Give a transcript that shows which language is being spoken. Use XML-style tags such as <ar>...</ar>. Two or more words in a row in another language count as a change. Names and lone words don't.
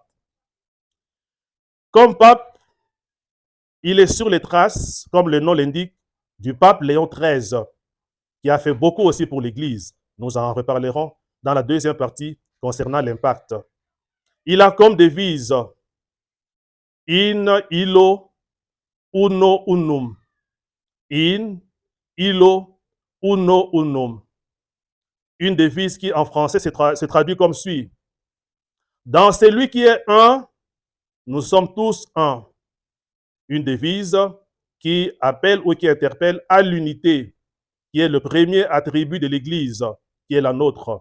<fr>Comme pape, il est sur les traces, comme le nom l'indique, du pape Léon XIII, qui a fait beaucoup aussi pour l'Église. Nous en reparlerons dans la deuxième partie concernant l'impact. Il a comme devise</fr> <la>In illo uno unum. In illo Uno Unum.</la> <fr>Une devise qui en français se traduit comme suit. Dans celui qui est un, nous sommes tous un. Une devise qui appelle ou qui interpelle à l'unité, qui est le premier attribut de l'Église, qui est la nôtre.</fr>